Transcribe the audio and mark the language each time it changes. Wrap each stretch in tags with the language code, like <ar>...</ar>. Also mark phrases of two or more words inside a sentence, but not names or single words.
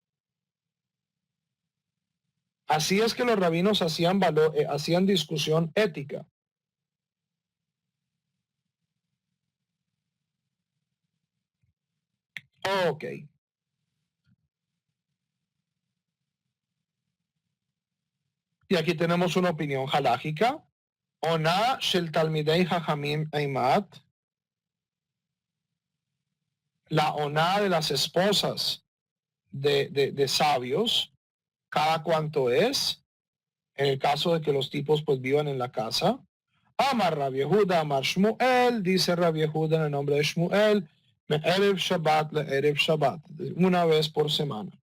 <es>Así es que los rabinos hacían discusión ética. Ok. Y aquí tenemos una opinión halágica.</es> <he>עונה של תלמידי חכמים אימת.</he> <es>La ona de las esposas de sabios, cada cuanto es, en el caso de que los tipos pues vivan en la casa.</es> <he>אמר רבי יהודה, אמר שמואל,</he> <es>dice Rabbi Yehuda en el nombre de Shmuel,</es> <he>מערב שבת, לערב שבת,</he> <es>una vez por semana.</es>